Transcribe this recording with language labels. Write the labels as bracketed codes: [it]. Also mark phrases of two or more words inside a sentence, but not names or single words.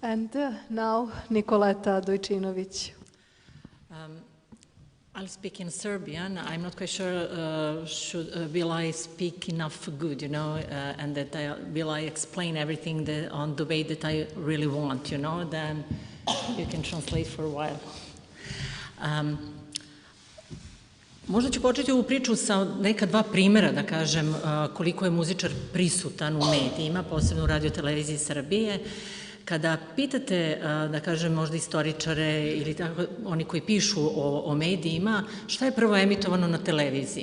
[en] And now Nikoleta Dojčinović. I'll speak in Serbian. I'm not quite sure will I speak enough good, and that will I explain everything on the way that I really want, then you can translate for a while. [sr] Možda ću početi ovu priču sa neka dva primera, da kažem, koliko je muzičar prisutan u medijima, posebno u Radio-televiziji Srbije. Kada pitate, da kažem, možda istoričare ili tako, oni koji pišu o medijima, šta je prvo emitovano na televiziji?